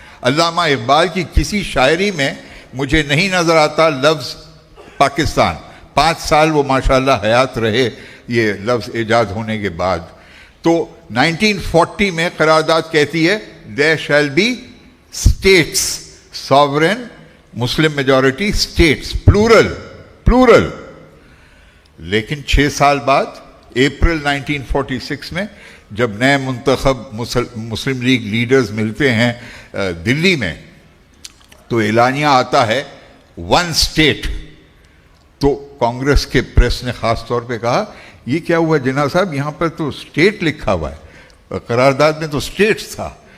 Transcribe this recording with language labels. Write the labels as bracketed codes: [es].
[ur] علامہ اقبال کی کسی شاعری میں مجھے نہیں نظر آتا لفظ پاکستان. 5 سال وہ ماشاءاللہ حیات رہے یہ لفظ ایجاد ہونے کے بعد. تو 1940 میں قرارداد کہتی ہے [en] there shall be states, sovereign Muslim majority states, plural. [ur] لیکن 6 سال بعد اپریل 1946 میں جب نئے منتخب مسلم لیگ لیڈرز ملتے ہیں دلی میں تو اعلانیہ آتا ہے 1 state. تو کانگریس کے پریس نے خاص طور پہ کہا یہ کیا ہوا جناح صاحب, یہاں پر تو اسٹیٹ لکھا ہوا ہے, قرارداد میں تو اسٹیٹس تھا.